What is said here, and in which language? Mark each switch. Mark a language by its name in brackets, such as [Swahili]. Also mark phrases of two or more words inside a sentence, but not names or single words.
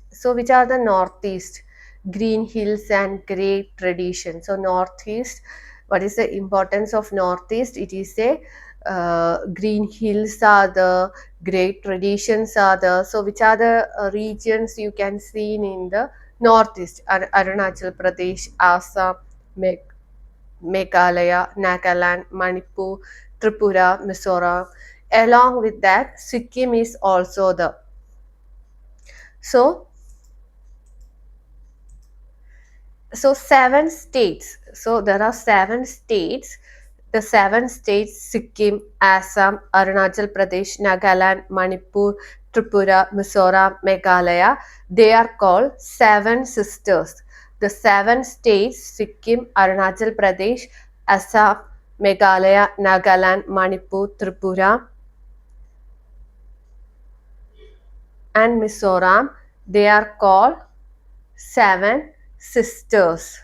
[English] So which are the northeast? Green hills and great tradition. So northeast, what is the importance of northeast? It is a green hills are the, great traditions are the. So which are the regions you can see in the northeast? Arunachal Pradesh, Assam, Meghalaya, Nagaland, Manipur, Tripura, Mizoram. Along with that, Sikkim is also the. So, seven states. So there are seven states. The seven states: Sikkim, Assam, Arunachal Pradesh, Nagaland, Manipur, Tripura, Mizoram, Meghalaya. They are called seven sisters. The seven states: Sikkim, Arunachal Pradesh, Assam, Meghalaya, Nagaland, Manipur, Tripura, and Mizoram. They are called seven sisters.